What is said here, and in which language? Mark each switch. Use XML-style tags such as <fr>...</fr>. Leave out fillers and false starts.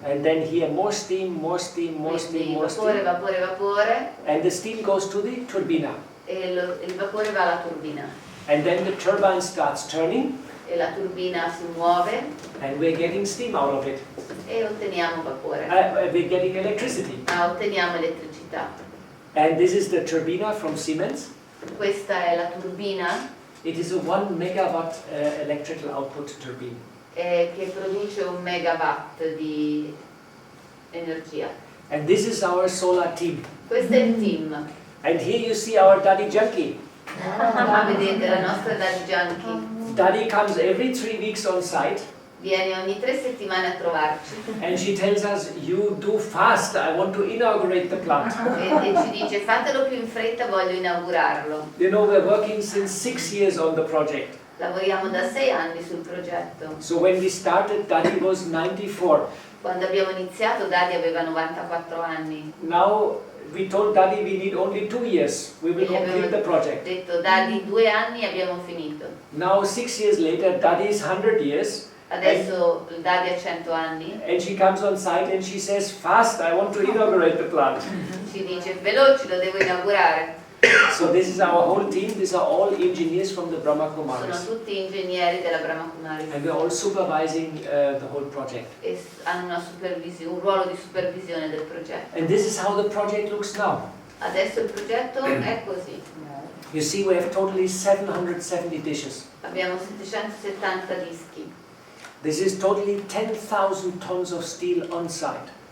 <en>And then here more steam, more steam, more steam,</en> <it>Quindi</it> <en>more</en> <it>vapore,</it> <en>steam.</en> <it>vapore, vapore.</it> <en>And the steam goes to the turbina.</en> <it>E il vapore va alla turbina.</it> <en>And then the turbine starts turning.</en> <it>E la turbina si muove</it> <en>And we're getting steam out of it.</en> <it>e otteniamo vapore.</it> <en>We're getting electricity.</en> <it>Ma otteniamo elettricità.</it> <en>And this is the turbina from Siemens.</en> <it>Questa è la turbina</it> <en>It is a 1 megawatt electrical output turbine.</en> <it>che produce 1 megawatt di energia.</it> <en>And this is our solar team.</en> <it>Questo è il team.</it> <en>And here you see our Daddy Junkie.</en> <it>Qua vedete la nostra Daddy Junkie.</it> <en>Daddy comes every 3 weeks on site.</en> <it>Viene ogni 3 settimane a trovarci</it> <en>And she tells us, you do fast, I want to inaugurate the plant.</en> <it>e ci dice fatelo più in fretta, voglio inaugurarlo.</it> <en>You know, we're working since 6 years on the project.</en> <it>Lavoriamo da 6 anni sul progetto.</it> <en>So when we started, Daddy was 94.</en> <it>Quando abbiamo iniziato Daddy aveva 94 anni.</it> <en>Now we told Daddy we need only 2 years. We will</en> <it>E gli</it> <en>complete the</en> <it>abbiamo</it> <en>project.</en> <it>detto Daddy 2 anni e abbiamo finito.</it> <en>Now 6 years later, Daddy is 100 years.</en> <it>Adesso il Daddy ha 100 anni.</it> <en>And she comes on site and she says, fast, I want to inaugurate the plant.</en> <it>Ci dice veloci, lo devo inaugurare.</it> <en>So this is our whole team. These are all engineers from the Brahma</en> <it>Sono</it> <en>Kumaris.</en> <it>tutti ingegneri della Brahma Kumaris</it> <en>And we're all supervising the whole project.</en> <it>e hanno un ruolo di supervisione del progetto.</it> <en>And this is how the project looks now.</en> <it>Adesso il progetto è così.</it> <en>You see, we have totally 770 dishes.</en> <it>Abbiamo 770 dischi.</it> <en>This is totally 10,000 tons of steel on site.</en>